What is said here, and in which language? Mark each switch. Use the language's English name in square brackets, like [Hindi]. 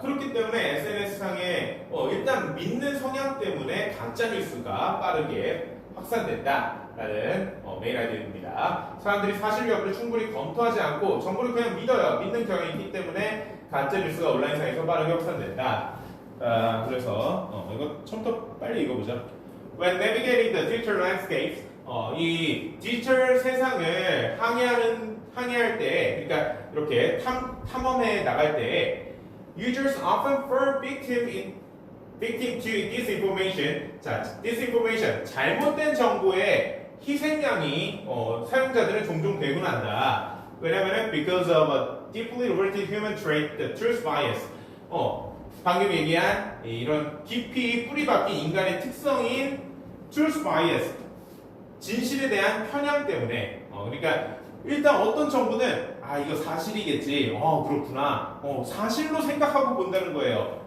[Korean] 그렇기 때문에 SNS상에 일단 믿는 성향 때문에 가짜뉴스가 빠르게 확산된다라는 메인 아이디어입니다. 사람들이 사실 여부를 충분히 검토하지 않고 정보를 그냥 믿어요. 믿는 경향이 있기 때문에 가짜뉴스가 온라인상에서 빠르게 확산된다. 그래서 이거 처음부터 빨리 읽어보자. [English] When navigating the digital landscapes, [Korean] 이 디지털 세상을 항해할 때, 그러니까 이렇게 탐험해 나갈 때, [English] users often fall victim to disinformation. [Korean] 자, disinformation, 잘못된 정보의 희생양이 사용자들은 종종 되곤 한다. 왜냐면은 [English] because of a deeply rooted human trait, the truth bias. [Korean] 방금 얘기한 이런 깊이 뿌리박힌 인간의 특성인 truth bias, 진실에 대한 편향 때문에 그러니까 일단 어떤 정보는 이거 사실이겠지, 그렇구나, 사실로 생각하고 본다는 거예요.